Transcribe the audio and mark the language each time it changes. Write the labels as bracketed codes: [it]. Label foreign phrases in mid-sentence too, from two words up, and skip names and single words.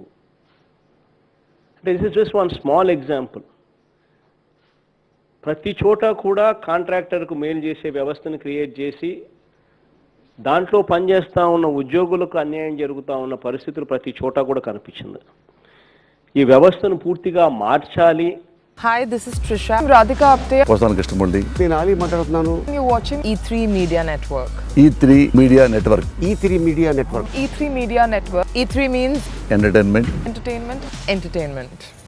[en] అంటే this is just one small example. [te] ప్రతి చోట కూడా కాంట్రాక్టర్కు మేలు చేసే వ్యవస్థను క్రియేట్ చేసి దాంట్లో పనిచేస్తూ ఉన్న ఉద్యోగులకు అన్యాయం జరుగుతూ ఉన్న పరిస్థితులు ప్రతి చోట కూడా కనిపించింది. ఈ వ్యవస్థను పూర్తిగా మార్చాలి. [en] Hi, this is Trisha. I'm Radhika Apte. [te] వస్తాను కృష్ణమూర్తి. నేను ఆలీ మాట్లాడుతున్నాను. [en] You're watching E3 Media Network. E3 మీడియా నెట్వర్క్. E3 మీడియా నెట్వర్క్. E3 Media Network. E3 means ఎంటర్టైన్మెంట్. entertainment.